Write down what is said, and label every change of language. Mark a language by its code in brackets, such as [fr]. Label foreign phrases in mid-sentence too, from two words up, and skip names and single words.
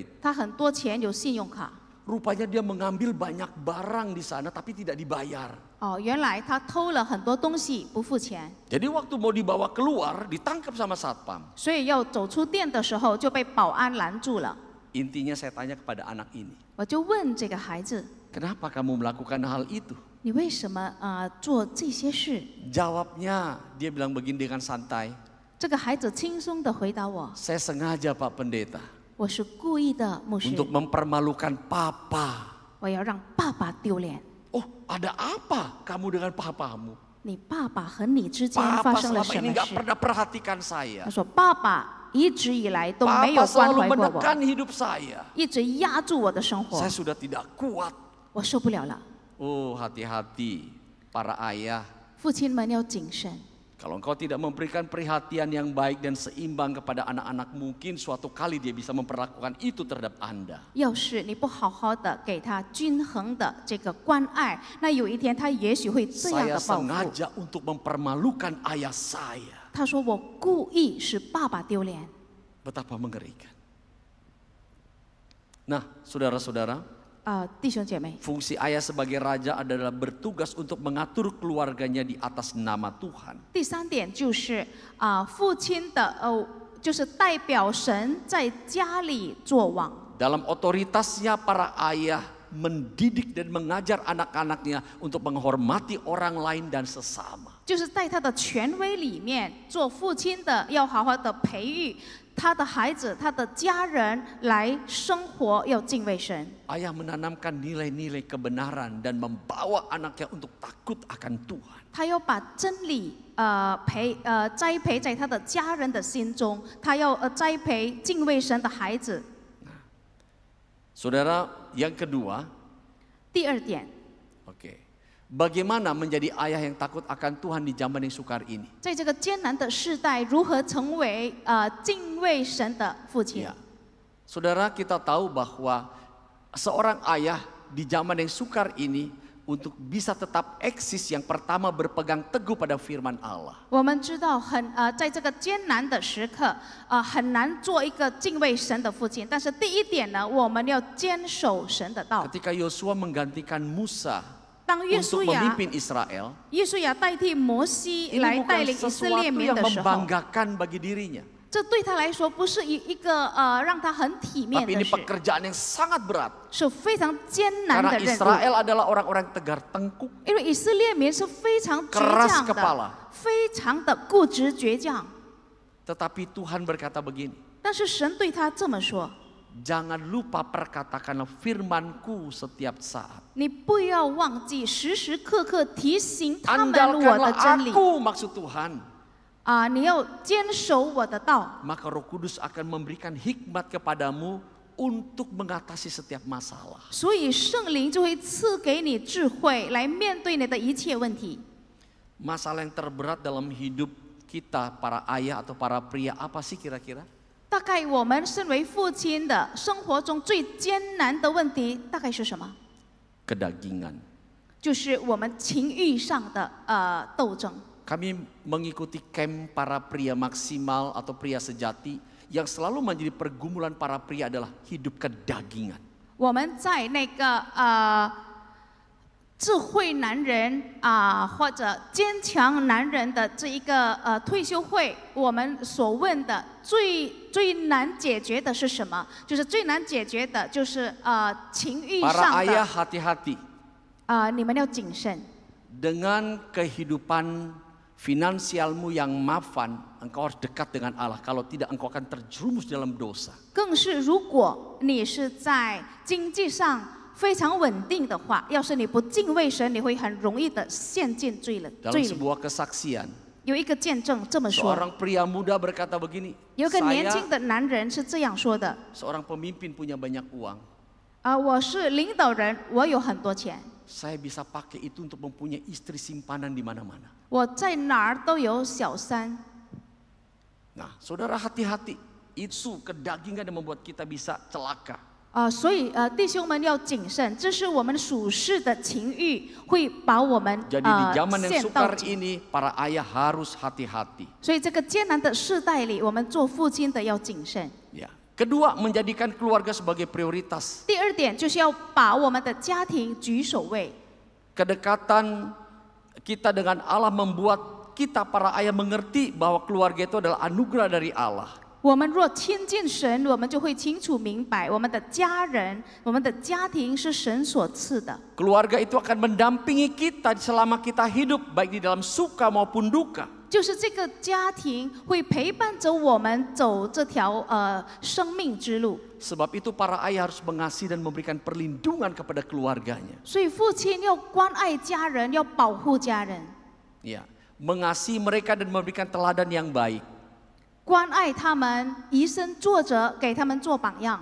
[zh] 他很多钱，有信用卡。 [id] Rupanya dia mengambil banyak barang di sana tapi tidak dibayar. [zh] 原来他偷了很多东西不付钱， [id] Jadi waktu mau dibawa keluar ditangkap sama satpam. [zh] 所以要走出店的时候就被保安拦住了。 [id] Intinya saya tanya kepada anak ini, [zh] 我就问这个孩子， [id] kenapa kamu melakukan hal itu? [zh] 你为什么做这些事？ [id] Jawabnya dia bilang begini dengan santai, [zh] 这个孩子轻松地回答我， [id] saya sengaja Pak Pendeta [zh] 我是故意的，牧师， [id] untuk mempermalukan papa. [zh] 我要让爸爸丢脸。 [id] Oh, ada apa kamu dengan papamu? [zh] 你爸爸和你之间发 [id] Papa [zh] 生了 [id] selama [zh] 什 [id] ini [zh] 么 [id] nggak [zh] 事？ [id] pernah perhatikan saya. [zh] 他说：“爸爸一直以来都没 [id] Papa [zh] 有关 [id] selalu [zh] 怀过我， [id] menekan hidup saya. [zh] 一直压住我的生活 [id] Saya，sudah tidak kuat. [zh] 我受不了了。 [id] Oh, hati-hati para ayah. [zh] 父亲们要谨慎。 [id] Kalau engkau tidak memberikan perhatian yang baik dan seimbang kepada anak-anak, mungkin suatu kali dia bisa memperlakukan itu terhadap Anda. [zh] 要是你不好好的给他均衡的这个关爱，那有一天他也许会这样 [id] Saya [zh] 的报复。 [id] sengaja untuk mempermalukan ayah saya. [zh] 他说：“我故意使爸爸丢脸。 [id] Betapa mengerikan. Nah, saudara-saudara, [zh] 弟兄姐妹， [id] fungsi ayah sebagai raja adalah bertugas untuk mengatur keluarganya di atas nama Tuhan. [zh] 第3点就是父亲的就是代表神在家里作王。 [id] Dalam otoritasnya para ayah mendidik dan mengajar anak-anaknya untuk menghormati orang lain dan sesama. [zh] 就是在他的权威里面，做父亲的要好好的培育他的孩子、他的家人来生活，要敬畏神。 [id] Ayah menanamkan nilai-nilai kebenaran dan membawa anaknya untuk takut akan Tuhan. [zh] 他要把真理栽培在他的家人的心中，他要栽培敬畏神的孩子。 [id] Saudara, yang kedua, [zh] 第2点， [id] bagaimana menjadi ayah yang takut akan Tuhan di zaman yang sukar ini? [zh] 在这个艰难的世代，如何成为敬畏神的父亲？ [id] Ya. Saudara, kita tahu bahwa seorang ayah di zaman yang sukar ini untuk bisa tetap eksis, yang pertama berpegang teguh pada firman Allah. [zh] 我们知道在这个艰难的时刻，很难做一个敬畏神的父亲。但是第一点呢，我们要坚守神的道。 [id] Ketika Yosua menggantikan Musa [zh] 当约 [id] untuk [zh] 书亚 [id] memimpin Israel, [zh] 代替摩西 [id] ini [zh] 来带 [id] bukan [zh] 领以色 [id] sesuatu [zh] 列民 [id] yang [zh] 的时候， [id] membanggakan bagi dirinya. [zh] 这对他来说不是一个让他很体面 [id] Tapi [zh] 的 [id] ini [zh] 事， [id] pekerjaan yang sangat berat. [zh] 是非常艰难 [id] Karena [zh] 的任务。 [id] Israel adalah orang-orang tegar tengkuk, [zh] 因为以色列民是非常倔 [id] keras [zh] 强 [id] kepala. [zh] 的，非常的固执倔强。 [id] Tetapi Tuhan berkata begini, [zh] 但是神对他这么说： [id] jangan lupa perkatakanlah firman-Ku setiap saat. [zh] 你不要忘记时时刻刻提醒他们我的 [id] Andalkanlah [zh] 真理 [id] Aku, maksud Tuhan. [zh] 你要坚守我的道， [id] Maka Roh Kudus akan memberikan hikmat kepadamu untuk mengatasi setiap masalah. [zh] 所以圣灵就会赐给你智慧来面对你的一切问题。 [id] Masalah yang terberat dalam hidup kita para ayah atau para pria apa sih kira-kira? [zh] 大概我们身为父亲的生活中最艰难的问题大概是什么？ [id] Kedagingan. [zh] 就是我们情欲上的斗争。 [id] Kami mengikuti camp para pria maksimal atau pria sejati yang selalu menjadi pergumulan para pria adalah hidup kedagingan. [zh] 我们在那个智慧男人或者坚强男人的这一个退休会，我们所问的最难解决的是什么？就是最难解决的就是情欲 [id] Para [zh] 上 [id] ayah [zh] 的 [id] hati-hati [zh] 你们要谨慎。 [id] dengan kehidupan finansialmu yang mapan, engkau harus dekat dengan Allah. Kalau tidak, engkau akan terjerumus dalam dosa. [zh] 更是如果你是在经济上非常稳定的话，要是你不敬畏神，你会很容易的陷进罪 [id] Dalam [zh] 里。 [id] sebuah kesaksian, [zh] 有一个见证这么说， [id] seorang pria muda berkata begini, [zh] 有个年 [id] saya [zh] 轻的男人是这样说的： [id] seorang pemimpin punya banyak uang. [zh] 我是领导人，我有很多钱， [id] Saya bisa pakai itu untuk mempunyai istri simpanan di mana-mana. [zh] 我在哪儿都有小三。 [id] Nah, saudara hati-hati. Itu kedagingan yang membuat kita bisa celaka. [zh] 所以弟兄们要谨慎，这是我们属世的情欲会把我们 [id] Jadi di zaman yang [zh] 陷到 [id] sukar [zh] 井。 [id] ini, para ayah harus hati-hati. [zh] 所以这个艰难的世代里，我们做父亲的要谨慎。 [id] Ya. Kedua, menjadikan keluarga sebagai prioritas. [zh] 第二点就是要把我们的家庭举首位。 [id] Kedekatan kita dengan Allah membuat kita para ayah mengerti bahwa keluarga itu adalah anugerah dari Allah. [zh] 我们若亲近神，我们就会清楚明白，我们的家人、我们的家庭是神所赐的。 [id] Keluarga itu akan mendampingi kita selama kita hidup, baik di dalam suka maupun duka. [zh] 就是这个家庭会陪伴着我们走这条生命之路。 [id] Sebab itu para ayah harus mengasihi dan memberikan perlindungan kepada keluarganya. [zh] 所以父亲要关爱家人，要保护家人， [id] Ya, mengasihi mereka dan memberikan teladan yang baik. [zh] 关爱他们，以身作则，给他们做榜样。